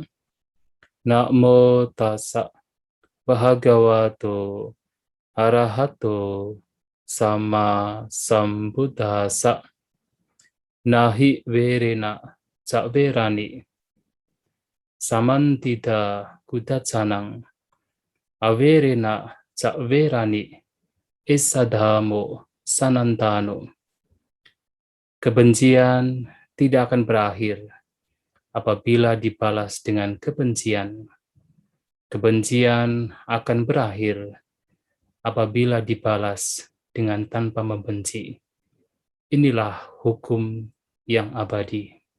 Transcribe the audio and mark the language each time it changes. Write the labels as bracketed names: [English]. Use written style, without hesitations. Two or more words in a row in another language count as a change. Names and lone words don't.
[Pali] Namo tassa bhagavato arahato sama sambuddhassa. Nahi verena ca verani samantita kudacanang averena ca verani isadhamo sanantano. [Indonesian] Kebencian tidak akan berakhir apabila dibalas dengan kebencian. Kebencian akan berakhir apabila dibalas dengan tanpa membenci. Inilah hukum yang abadi.